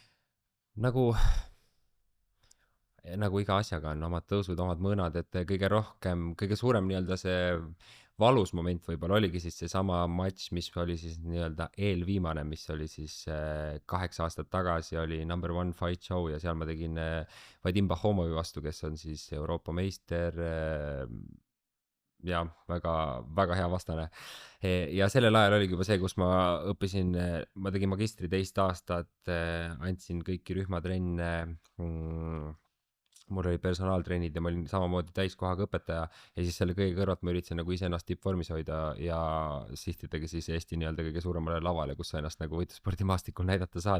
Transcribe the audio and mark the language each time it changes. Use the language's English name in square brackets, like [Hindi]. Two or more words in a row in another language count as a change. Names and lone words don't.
[Estonian] Nagu iga asjaga on omad tõusud, omad mõõnad, et kõige suurem nii-öelda see valus moment võib-olla oligi siis seesama matš, mis oli siis nii-öelda eelviimane, mis oli siis 8 aastat tagasi, oli number 1 fight show ja seal ma tegin Vadim Bahomovi vastu, kes on siis Euroopa meister ja väga, väga hea vastane. Ja sellel ajal oligi juba see, kus ma õppisin, ma tegin magistri 2 aastat, andsin kõiki rühmatrenne, mul oli personaaltrennid ja ma olin samamoodi täiskohaga õpetaja ja siis selle kõige kõrvalt ma üritasin nagu iseennast tippvormis hoida ja sihtidagi siis Eesti nii-öelda kõige suuremale lavale, kus sa ennast nagu võitlusspordimaastikul näidata saad.